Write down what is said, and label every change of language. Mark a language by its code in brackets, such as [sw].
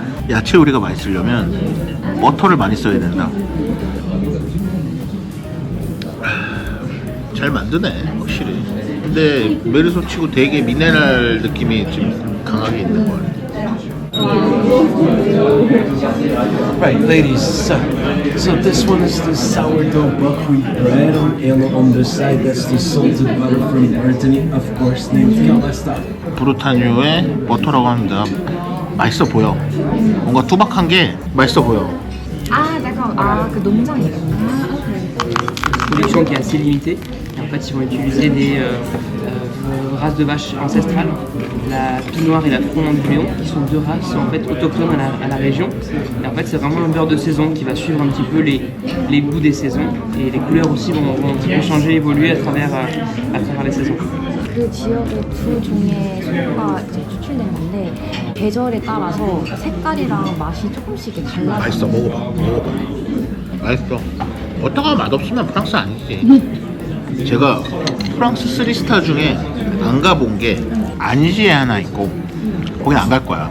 [ko] 야채 요리가 맛있으려면 버터를 많이 써야 된다. 잘 만드네, 확실히. 근데 메르소 치고 되게 미네랄 느낌이 좀 강하게 있는 거 같아. [en] Right, ladies, so this one is the sourdough buckwheat bread on yellow on the side. That's the salted butter from Brittany, of course, named Calesta. [ko] 브루타뉴의 버터라고 합니다. 맛있어 보여. 뭔가 투박한 게 맛있어 보여. 아, 잠깐. 그 농장이구나. [fr] Production qui est assez limitée. Et en fait, ils vont utiliser des races de vaches ancestrales, la Pie Noire et la Froment du Léon, qui sont deux races en fait autochtones à la région. Et en fait, c'est vraiment un beurre de saison qui va suivre un petit peu les goûts des saisons. Et les couleurs aussi vont un petit peu changer, évoluer à travers les saisons. [ko] 그 지역의 두 종의 소가 이제 추출된 건데 계절에 따라서 색깔이랑 맛이 조금씩 이렇게 달라져요. 맛있어. 먹어봐. 맛있어. 버터가 맛없으면 프랑스 아니지. 제가 프랑스 3스타 중에 안 가본 게 안시에 하나 있고 거긴 안 갈 거야.